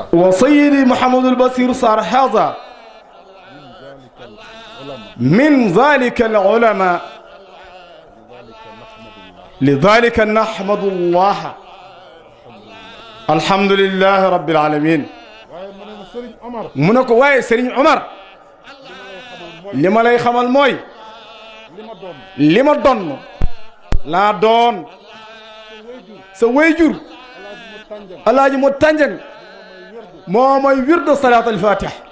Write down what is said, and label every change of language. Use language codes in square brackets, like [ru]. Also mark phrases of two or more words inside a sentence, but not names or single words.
[ar] وسيدي محمد البصير صار هذا من ذلك العلماء لذلك نحمد الله الحمد لله رب العالمين [wo] mu ne ko waaye Serigne Omar li ma lay xamal mooy li ma donn laa doon sa wayjur alaaji mo tànjang moo mooy wirdo salaat al fatih